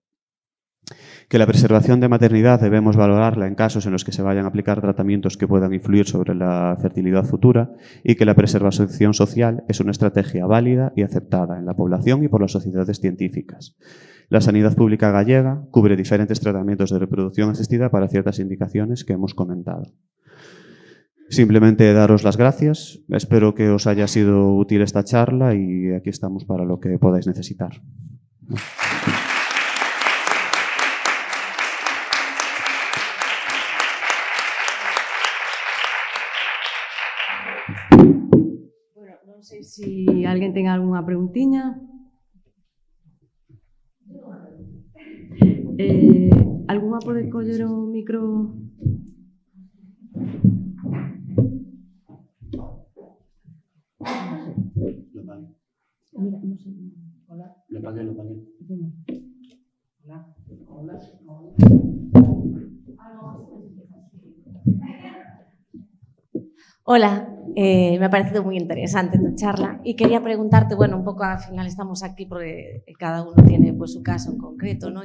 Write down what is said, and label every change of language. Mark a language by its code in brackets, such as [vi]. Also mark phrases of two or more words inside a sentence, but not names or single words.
[es] Que la preservación de maternidad debemos valorarla en casos en los que se vayan a aplicar tratamientos que puedan influir sobre la fertilidad futura y que la preservación social es una estrategia válida y aceptada en la población y por las sociedades científicas. La sanidad pública gallega cubre diferentes tratamientos de reproducción asistida para ciertas indicaciones que hemos comentado. Simplemente daros las gracias. Espero que os haya sido útil esta charla y aquí estamos para lo que podáis necesitar. [gl] Bueno, non sei se alguén ten algunha preguntiña. Algunha pode coller o micro? Mira, non sei. Hola. [es] Lo pagué. Hola. Hola, me ha parecido muy interesante tu charla y quería preguntarte, bueno, un poco al final estamos aquí porque cada uno tiene pues su caso en concreto, ¿no?